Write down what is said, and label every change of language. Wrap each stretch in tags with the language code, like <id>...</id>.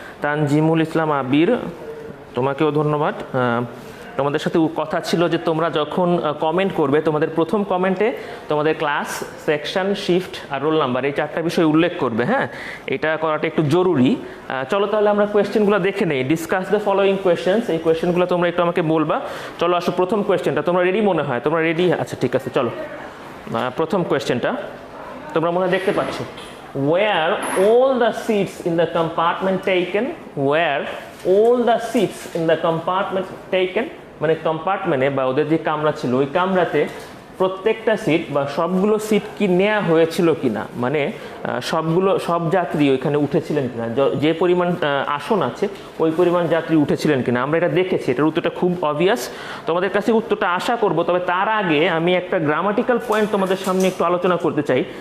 <bn>তানজিমুল ইসলাম আবির, তোমাকেও ধন্যবাদ। তোমাদের সাথে কথা ছিল যে তোমরা যখন কমেন্ট করবে, তোমাদের প্রথম কমেন্টে তোমাদের ক্লাস, সেকশন, শিফট আর রোল নাম্বার, এই 4টা বিষয় উল্লেখ করবে। হ্যাঁ, এটা করাটা একটু জরুরি। চলো তাহলে আমরা কোয়েশ্চেনগুলো দেখে নেই।</bn> <en>discuss the following questions,</en> <bn>এই কোয়েশ্চেনগুলো তোমরা একটু আমাকে বলবা। চলো আসো প্রথম কোয়েশ্চেনটা। তোমরা রেডি মনে হয়? তোমরা রেডি? আচ্ছা ঠিক আছে, চলো প্রথম কোয়েশ্চেনটা তোমরা মনে হয় দেখতে পাচ্ছ।</bn> <en>Where all the seats in the compartment taken? Where all the seats in the compartment taken?</en> <bn>মানে কম্পার্টমেন্টে বা ওদের যে কামরা ছিল ওই কামরাতে প্রত্যেকটা সিট বা সবগুলো সিট কি নেওয়া হয়েছিল কিনা, মানে সব যাত্রী ওইখানে উঠেছিলেন কিনা, যে পরিমাণ আসন আছে ওই পরিমাণ যাত্রী উঠেছিলেন কিনা। আমরা এটা দেখেছি, এটার উত্তরটা খুব অবভিয়াস। তোমাদের কাছে উত্তরটা আশা করব, তবে তার আগে আমি একটা গ্রামাটিক্যাল পয়েন্ট তোমাদের সামনে একটু আলোচনা করতে চাই।</bn>